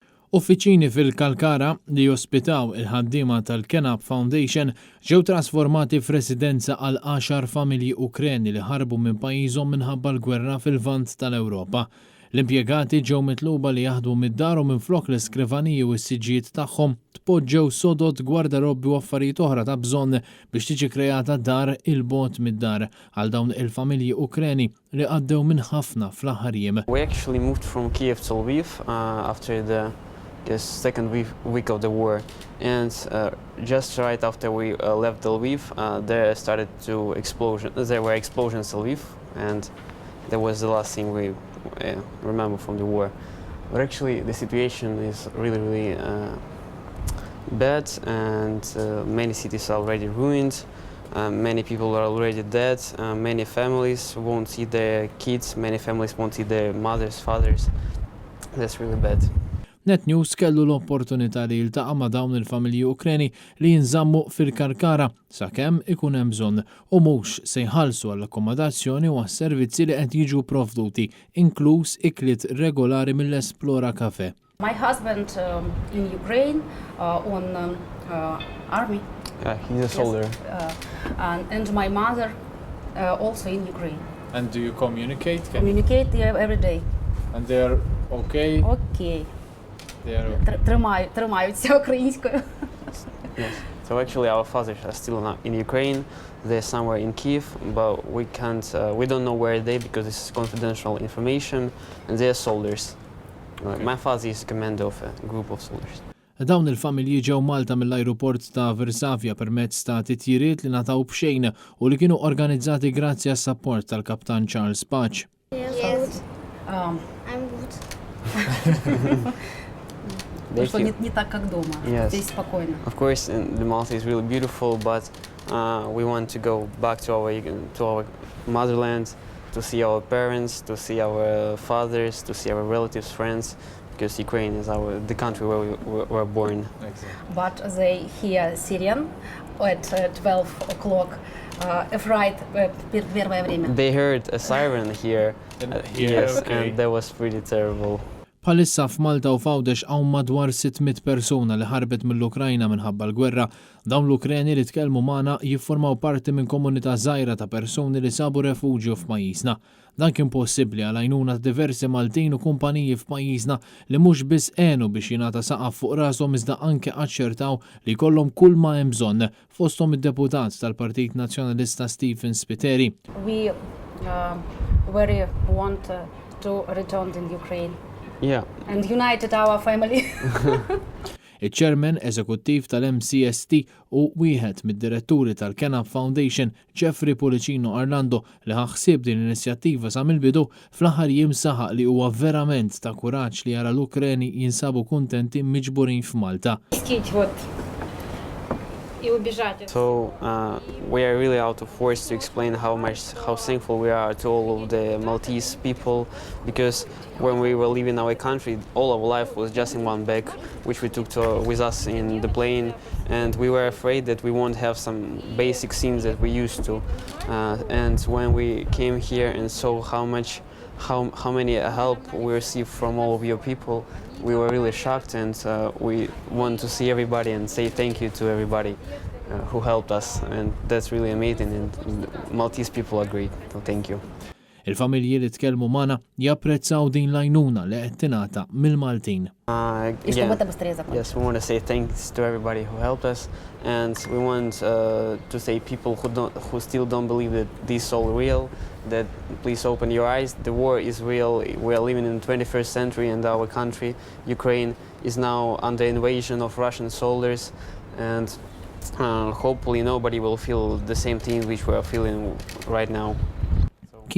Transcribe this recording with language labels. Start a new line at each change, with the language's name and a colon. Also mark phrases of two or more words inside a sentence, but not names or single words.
Maltese: Uffiċini fil-Kalkara li jospitaw il-ħaddiema tal-Kenab Foundation ġew trasformati f'residenza għal 10 familji Ukreni li ħarbu minn pajjiżhom minħabba l-gwerra fil-vant tal-Ewropa. L-impjegati ġew mitluba li jaħdmu mid-darhom minflok l-iskrivaniji u s-siġġijiet tagħhom tpoġġew sodod gwardarobbi u affarijiet oħra ta' bżonn biex tiġi krejata dar il-bogħod mid-dar għal dawn il-familji Ukreni li għaddew minn ħafna fl-aħħar jiem.
English: We actually moved from Kiev to Lviv after the second week of the war, and just right after we left Lviv, there were explosions in Lviv, and that was the last thing we remember from the war. But actually, the situation is really bad, and many cities are already ruined. Many people are already dead. Many families won't see their kids. Many families won't see their mothers, fathers. That's really bad.
Maltese: Net News kellu l-opportunità li jiltaqa' ma' dawn il-familji Ukreni li jinżammu fil-Kalkara sakemm ikun hemm bżonn u mhux se jħallsu għall-akkomodazzjoni u għas-servizzi li qed jiġu provduti, inkluż ikliet regolari mill-Esplora Cafe.
English: My husband in Ukraine on army. Yeah, he's a soldier. Yes, and my mother also in Ukraine. And do you communicate? Communicate every day. And they are okay? Okay. They are
Ukrainian: Тримаються українською.
English: Yes. So actually our fathers are still in Ukraine. They're somewhere in Kiev, but we don't know where they because this is confidential information, and they're soldiers. Okay. My father is commander of a group of soldiers.
Maltese: Dawn il-familji ġew Malta mill-ajruport ta' Varsavia permezz ta' titjiriet li nataw b'xejn u li kienu organizzati grazzi għas-sapport tal-Kaptan Charles Patch.
English: Yes. I'm good.
Russian: Что не так, как дома. Здесь спокойно.
English: Of course, the Malta is really beautiful, but we want to go back to our motherland, to see our parents, to see our fathers, to see our relatives, friends, because Ukraine is the country where we were born. But they hear Syrian at 12 o'clock.
Russian: Первое время.
English: They heard a siren here. Yes, okay. And that was pretty terrible.
Maltese: Bħalissa f'Malta u Fawdex hawn madwar 600 persuna li ħarbet mill-Ukrajna minħabba l-gwerra. Dawn l-Ukreni li tkellmu magħna jiffurmaw parti minn komunità żgħira ta' persuni li sabu refuġju f'pajjiżna. Dan kien possibbli għal għajnuna diversi Maltin u kumpaniji f'pajjiżna li mhux biss għenu biex jingħata saqaf fuq rashom iżda anke aċċertaw li jkollhom kull ma hemm bżonn fosthom id-deputat tal-Partit Nazzjonalista Stephen Spiteri.
English: We very want to return in Ukraine. Yeah. And united our family.
Maltese: Il-Chairman Eżekuttiv tal-MCST u wieħed mid-diretturi tal-Kenab Foundation, Jeffrey Policino Arlando, li ħaħsib din l-inizjattiva sa mill-bidu fl-aħħar jiem saħaq li huwa verament ta' kuraġġ li jara l-Ukreni jinsabu kuntenti miġburin f'Malta.
English: So we are really out of words to explain how thankful we are to all of the Maltese people, because when we were leaving our country, all our life was just in one bag, which we took with us in the plane, and we were afraid that we won't have some basic things that we used to. And when we came here and saw how many help we received from all of your people, we were really shocked, and we want to see everybody and say thank you to everybody who helped us, and that's really amazing, and Maltese people are great, so thank you.
Maltese: Il-familji li tkellmu magħna japprezzaw din l-għajnuna li qed tingħata mill-Maltin.
English: Yes, we want to say thanks to everybody who helped us, and we want to say people who still don't believe that this is all real, that please open your eyes. The war is real. We are living in the 21st century, and our country, Ukraine, is now under invasion of Russian soldiers, and hopefully nobody will feel the same thing which we are feeling right now.